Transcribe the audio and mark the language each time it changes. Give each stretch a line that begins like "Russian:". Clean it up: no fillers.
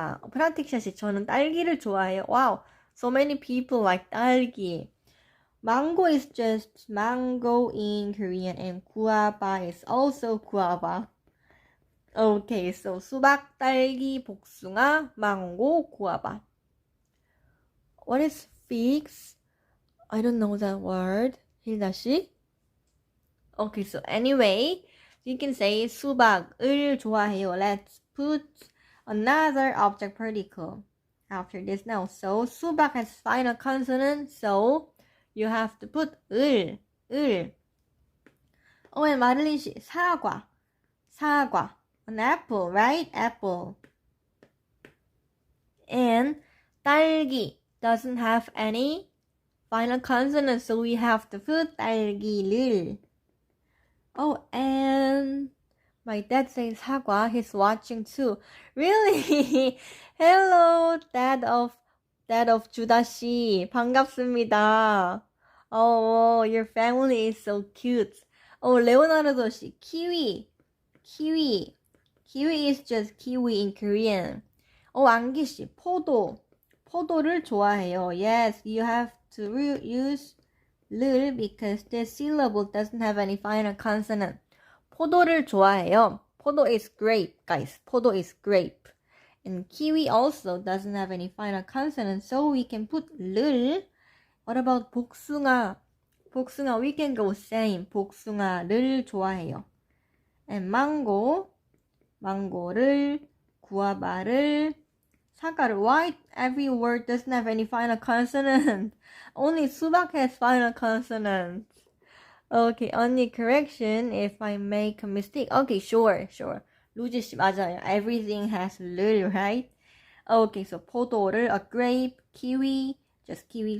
Korean: 프라틱샤 씨, 저는 딸기를 좋아해요.
English: Wow, so many people like 딸기. Mango is just mango in Korean, and guava is also guava.
Korean: Okay, so 수박, 딸기, 복숭아, 망고, guava.
English: What is figs? I don't know that word. hilda 씨? Okay, so anyway, you can say
Korean: 수박을 좋아해요.
English: Let's put another object particle after this now. So 수박 has final consonant, so you have to put 을. And 마를린 씨, 사과. An apple, right? Apple. And 딸기 doesn't have any final consonant, so we have to put 딸기를. And my dad says 사과. He's watching too. Really? Hello, dad of 주다 씨.
Korean: 반갑습니다.
English: Your family is so cute. 레오나르도 씨, kiwi. Kiwi is just kiwi in Korean.
Korean: 안기 씨, 포도를 좋아해요.
English: Yes, you have to use 를 because this syllable doesn't have any final consonant.
Korean: 포도를 좋아해요.
English: 포도 is grape, guys. 포도 is grape. And kiwi also doesn't have any final consonant, so we can put 를. What about 복숭아? We can go same.
Korean: 복숭아를 좋아해요. And 망고를, 구아바를, 사과를.
English: Why every word doesn't have any final consonant? Only 수박 has final consonant. Okay, only correction if I make a mistake. Okay, sure.
Korean: 루지 씨 맞아요.
English: Everything has 를, right? Okay, so 포도를, a grape, kiwi, just kiwi.